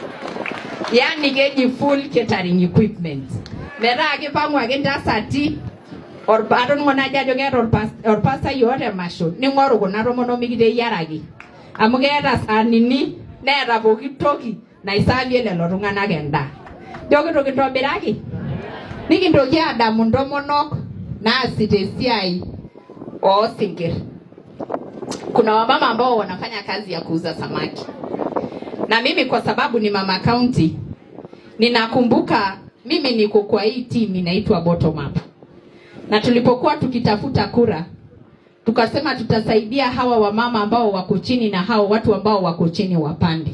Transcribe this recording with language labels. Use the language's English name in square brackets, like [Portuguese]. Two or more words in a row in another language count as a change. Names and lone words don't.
[Masai] yani keji [English] full catering equipment [Masai] metaa kipang'u ake ntasati atoning'o naji ajo keeta orpastai oota emasho ning'oru kuna tomonok mikiteyiaraki amu keeta saanini neeta pooki toki naisavie lelo tung'anak endaa jo kitobiraki nikintoki adamu ntomonok naasita esiai oosinkirr [Swahili] kuna wamama ambao wanafanya kazi ya kuuza samaki na mimi kwa sababu ni mama county ninakumbuka mimi niko kwa hii team inaitwa [English] bottom up. [Swahili] Na tulipokuwa tukitafuta kura, tukasema tutasaidia hawa wamama ambao wako chini na hao watu ambao wako chini wapande.